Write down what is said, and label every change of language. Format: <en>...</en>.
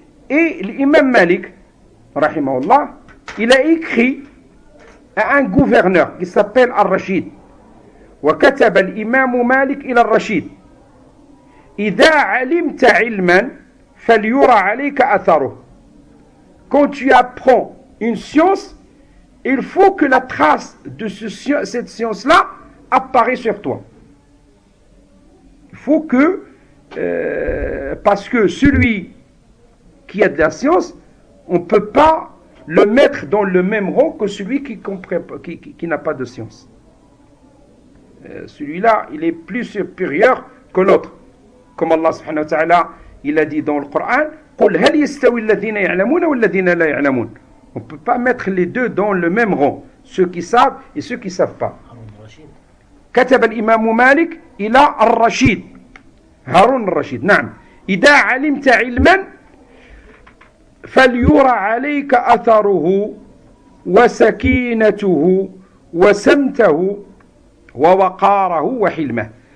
<fr>Et l'imam Malik, rahimahullah, il a écrit à un gouverneur qui s'appelle Al-Rashid.</fr> <ar>وكتب الإمام مالك إلى الرشيد إذا علمت علما فليرى عليك أثره.</ar> <fr>Quand tu apprends une science, il faut que la trace de cette science-là apparaît sur toi. Il faut que, parce que celui qui a de la science, on ne peut pas le mettre dans le même rang que celui qui n'a pas de science. Celui-là, il est plus supérieur que l'autre. Comme Allah subhanahu wa ta'ala, il a dit dans le Coran,</fr> <ar>قُلْ هَلْ يَسْتَوِي الَّذِينَ يَعْلَمُونَ وَالَّذِينَ لَا يَعْلَمُونَ.</ar> <fr>On ne peut pas mettre les deux dans le même rang, ceux qui savent et ceux qui ne savent pas.</fr> <ar>كتب الإمام مالك إلى الرشيد هارون الرشيد نعم إذا علمت علما فليرى عليك أثره وسكينته وسمته ووقاره وحلمه.</ar>